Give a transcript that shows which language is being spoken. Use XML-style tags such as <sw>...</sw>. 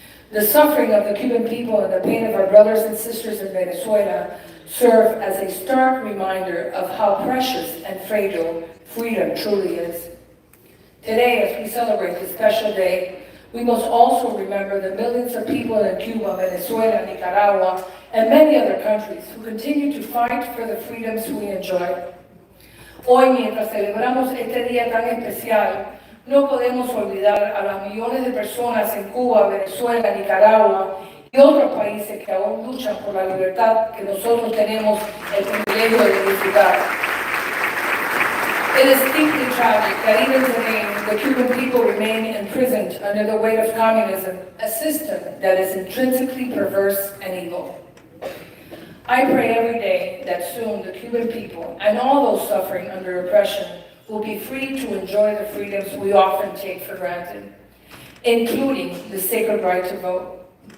<en>The suffering of the Cuban people and the pain of our brothers and sisters in Venezuela serve as a stark reminder of how precious and fragile freedom truly is. Today, as we celebrate this special day, we must also remember the millions of people in Cuba, Venezuela, Nicaragua, and many other countries who continue to fight for the freedoms we enjoy.</en> <es>Hoy, mientras celebramos este día tan especial, no podemos olvidar a las millones de personas en Cuba, Venezuela, Nicaragua y otros países que aún luchan por la libertad que nosotros tenemos el privilegio de disfrutar.</es> <en>It is deeply tragic that even today, the Cuban people remain imprisoned under the weight of communism, a system that is intrinsically perverse and evil. I pray every day that soon the Cuban people and all those suffering under oppression will be free to enjoy the freedoms we often take for granted, including the sacred right to vote.</en>